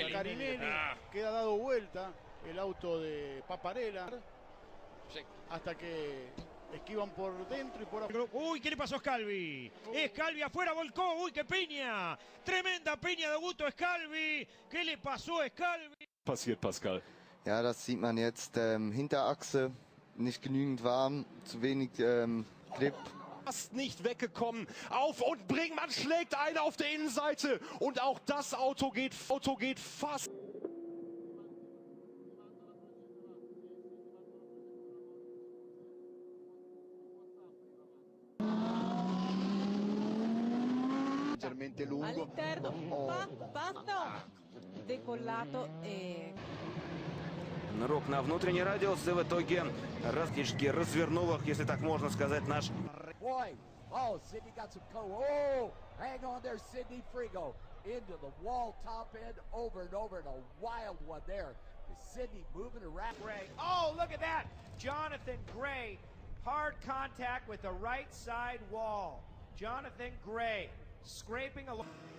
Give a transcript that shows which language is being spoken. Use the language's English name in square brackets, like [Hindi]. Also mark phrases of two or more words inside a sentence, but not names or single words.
[Spanish] Con Carinelli queda dado vuelta el auto de Paparella hasta que esquivan por dentro y por afuera. Uy, ¿qué le pasó a Scalvi? Scalvi afuera, volcó. Uy, qué piña. Tremenda piña de Augusto Scalvi. ¿Qué le pasó a Scalvi? [German] Passiert, Pascal. Ja, das sieht man jetzt. Hinterachse nicht genügend warm, zu wenig Grip. Fast nicht weggekommen. Auf und Bringmann schlägt einen auf der Innenseite. Und auch das Auto geht fast. [Italian] All'interno, basta, decollato e... [Russian] Рок на внутренний радиус, и в итоге раскишки развернул их, если так можно сказать, наш... [English] Oh, Sidney got some oh, hang on there, Sidney Frigo. Into the wall, top end, over and over, and a wild one there. Sidney moving around. Gray. Oh, look at that. Jonathan Gray, hard contact with the right side wall. Jonathan Gray, scraping along.